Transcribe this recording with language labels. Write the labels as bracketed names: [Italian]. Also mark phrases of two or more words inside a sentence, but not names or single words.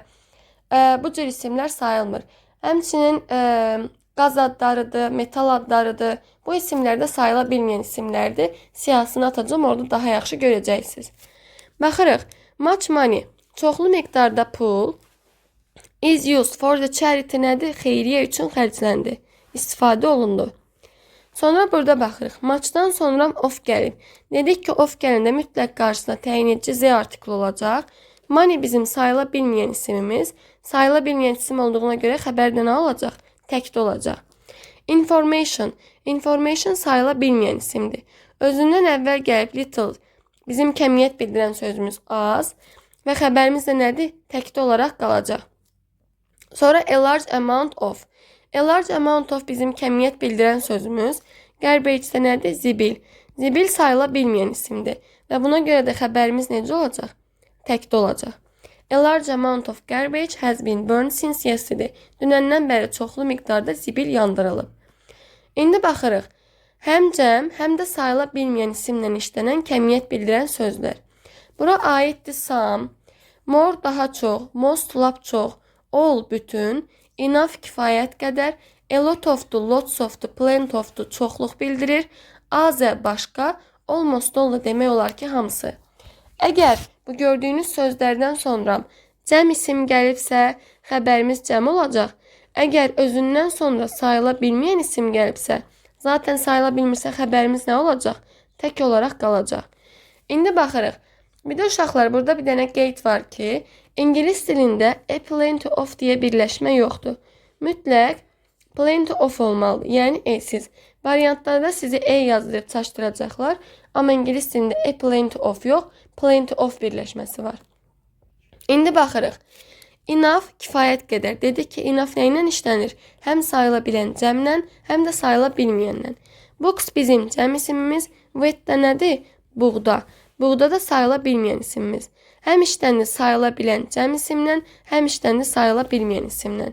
[Azerbaijani] Bu cür isimlər sayılmır. Həmçinin qaz adlarıdır, metal adlarıdır. Bu isimlər də sayıla bilməyən isimlərdir. Siyahısını atacağım, orada daha yaxşı görəcəksiniz. Baxırıq, [English] much money, [Azerbaijani] çoxlu miqdarda pul, [English] is used for the charity nədir? [Azerbaijani] Xeyriyyə üçün xərcləndi, istifadə olundu. Sonra burada baxırıq, muchdan sonra of gəlib. Dedik ki, of gələndə mütləq qarşısına təyin edici z artikli olacaq. Money bizim sayıla bilməyən isimimiz. Sayıla bilməyən isim olduğuna görə xəbərdə nə olacaq? Təkdə olacaq. Information, information sayıla bilməyən isimdir. Özündən əvvəl gəlib little, bizim kəmiyyət bildirən sözümüz az və xəbərimiz də nədir? Təkdə olaraq qalacaq. Sonra [English] a large amount of. A large amount of [Azerbaijani] bizim kəmiyyət bildirən sözümüz. Garbage də nədir? Zibil. Zibil sayıla bilməyən isimdir və buna görə də xəbərimiz necə olacaq? Təkdə olacaq. [English] A large amount of garbage has been burned since yesterday. [Azerbaijani] Dünəndən bəri çoxlu miqdarda zibil yandırılıb. İndi baxırıq. Həm cəm, həm də sayıla bilməyən isimlə işlənən kəmiyyət bildirən sözlər. Bura aiddir some, more daha çox, most lap çox, all bütün, enough kifayət qədər, [English] a lot of'dur, lots of'dur, plenty of'dur, [Azerbaijani] çoxluq bildirir, azə başqa, [English] almost all [Azerbaijani] da demək olar ki hamısı. Əgər bu gördüyünüz sözlərdən sonra cəm isim gəlibsə, xəbərimiz cəm olacaq. Əgər özündən sonra sayıla bilməyən isim gəlibsə, zaten sayıla bilmirsə xəbərimiz nə olacaq? Tək olaraq qalacaq. İndi baxırıq. Bir də uşaqlar, burada bir dənə qeyd var ki, ingilis dilində [English] a plenty of [Azerbaijani] deyə birləşmə yoxdur. Mütləq [English] plenty of [Azerbaijani] olmalıdır, yəni e-siz. Variantlarda sizi e yazdırıb çaşdıracaqlar, amma ingilis dilində [English] a plenty of [Azerbaijani] yox, [English] plenty of [Azerbaijani] birləşməsi var. İndi baxırıq. Enough kifayət qədər. Dedik ki, enough nə ilə işlənir? Həm sayıla bilən cəmlə, həm də sayıla bilməyənlə. Books bizim cəm isimimiz. Wet də nədir? Buğda. Buğda da sayıla bilməyən isimimiz. Həm işlənir sayıla bilən cəm isimlə, həm işlənir sayıla bilməyən isimlə.